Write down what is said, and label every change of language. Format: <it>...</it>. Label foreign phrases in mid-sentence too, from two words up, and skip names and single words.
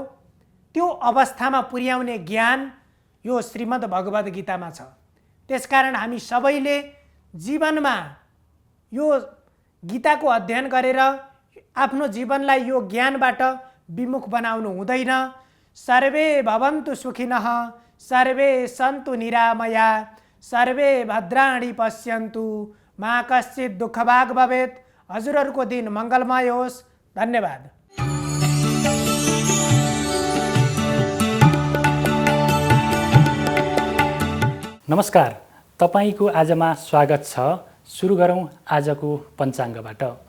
<ne>त्यो अवस्थामा पुर्याउने ज्ञान यो श्रीमद् भगवद् गीतामा छ। त्यसकारण हामी सबैले जीवनमा यो गीताको अध्ययन गरेर आफ्नो जीवनलाई यो ज्ञानबाट विमुख बनाउनु हुँदैन।</ne> <sa>सर्वे भवन्तु सुखिनः, सर्वे सन्तु निरामया, सर्वे भद्राणि पश्यन्तु, मा कश्चित् दुःखभाग् भवेत्।</sa> <ne>हजुरहरूको दिन मङ्गलमय होस्। धन्यवाद। नमस्कार, तपाईको आजमा स्वागत छ। सुरु गरौँ आजको पञ्चाङ्गबाट।</ne>